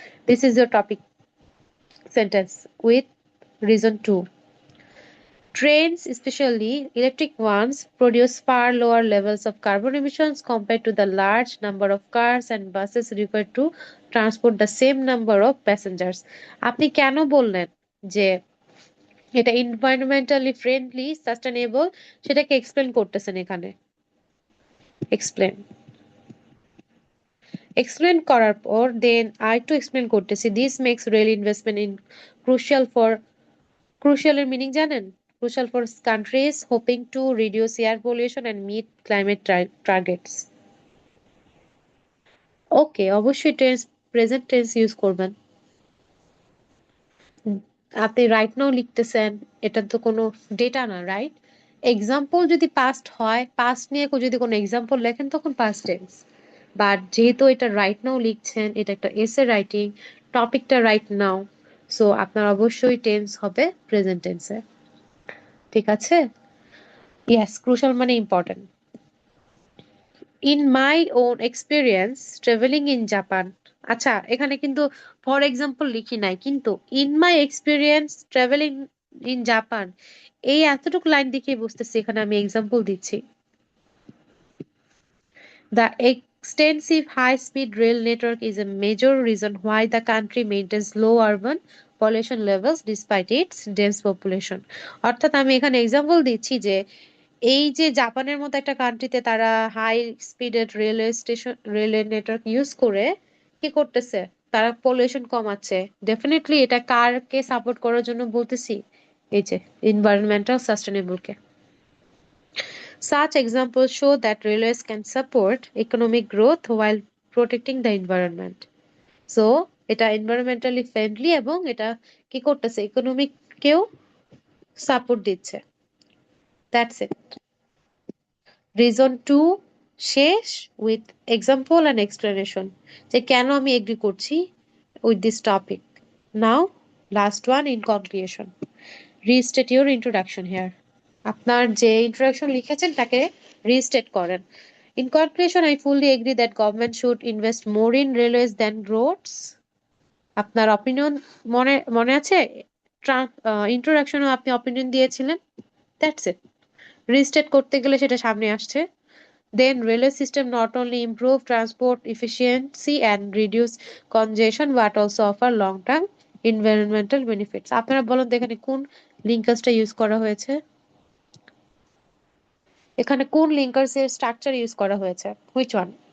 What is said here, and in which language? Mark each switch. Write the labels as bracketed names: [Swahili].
[English] This is your topic sentence with reason 2. Trains, especially electric ones, produce far lower levels of carbon emissions compared to the large number of cars and buses required to transport the same number of passengers. [Bangla] আপনি কেন বললেন যে এটা environmentally friendly, sustainable, সেটাকে explain করতেছেন এখানে। Explain করার পর দেন আর একটু এক্সপ্লেন করতেছি। [English] this makes rail investment in crucial for, [Bangla] crucial এর মিনিং জানেন? [English] crucial for countries hoping to reduce air pollution and meet climate targets. [Bangla] ওকে, অবশ্যই টেন্স প্রেজেন্ট টেন্স ইউজ করবেন। আপনি রাইট নাও লিখতেছেন, এটা তো কোনো ডেটা না, রাইট? এক্সাম্পল যদি পাস্ট হয়, পাস্ট নিয়ে যদি কোনো এক্সাম্পল লেখেন তখন পাস্ট টেন্স। বাট যেহেতু এটা রাইট নাও লিখছেন, এটা একটা এসে রাইটিং, টপিকটা রাইট নাও, সো আপনার অবশ্যই টেন্স হবে প্রেজেন্ট টেন্সে। ঠিক আছে? ইয়েস, ক্রুশাল মানে important. [English] in my own experience travelling in Japan, [Bangla] আচ্ছা এখানে কিন্তু ফর এক্সাম্পল লিখি নাই, কিন্তু in my experience travelling in Japan এই এতটুকু লাইন দেখে বুঝতেছি এখানে আমি এক্সাম্পল দিচ্ছি। [English] The extensive high-speed rail network is a major reason why the country maintains low urban pollution levels despite its dense population. [Bangla] অর্থাৎ আমি এখানে এক্সাম্পল দিচ্ছি যে এই যে জাপানের মতো একটা কান্ট্রিতে তারা high স্পিডেড railway station railway network use করে কি করতেছে, তারা পলিউশন কমাচ্ছে। ডেফিনেটলি এটা কারকে সাপোর্ট করার জন্য বলতেছি, এই যে environmental sustainable K. [English] Such examples show that railways can support economic growth while protecting the environment. [Bangla] So এটা environmentally friendly এবং এটা কি করতেছে, ইকোনমিক কেও সাপোর্ট দিচ্ছে। That's it. রিজন 2 শেষ উইথ এক্সাম্পল অ্যান্ড এক্সপ্লেনেশন, যে কেন আমি এগ্রি করছি with this topic. [English] Now last one, in conclusion restate your introduction here. [Bangla] আপনার যে ইন্ট্রোডাকশন লিখেছেন তাকে রিস্টেট করেন। [English] In conclusion, I fully agree that government should invest more in railways than roads. [Bangla] আপনার অপিনিয়ন মনে মনে আছে? ইন্ট্রোডাকশনেও আপনি অপিনিয়ন দিয়েছিলেন। That's it. রিস্টেট করতে গেলে সেটা সামনে আসছে। [English] Then railway system not only improve transport efficiency and reduce congestion but also offer long-term environmental benefits. [Bangla] আপনারা বলুন তো এখানে কোন লিঙ্কার্সটা ইউজ করা হয়েছে? এখানে কোন লিঙ্কার্সের স্ট্রাকচার ইউজ করা হয়েছে? Which one?